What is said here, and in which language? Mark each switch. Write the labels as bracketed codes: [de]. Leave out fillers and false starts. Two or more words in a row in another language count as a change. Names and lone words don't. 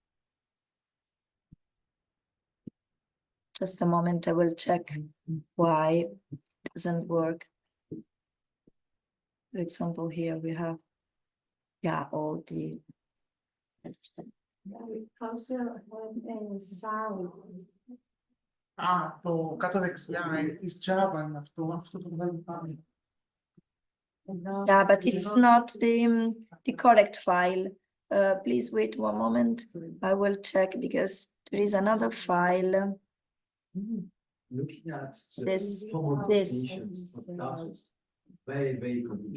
[en] Just a moment, I will check why it doesn't work. For example, here we have, yeah, all the. We also have a sound. [el] To κάτω δεξιά της Java αυτό το βγάζει πάλι. [en] Yeah, but it's not the correct file. Please wait one moment. I will check because there is another file. Looking at the This- formalization of classes, very complicated.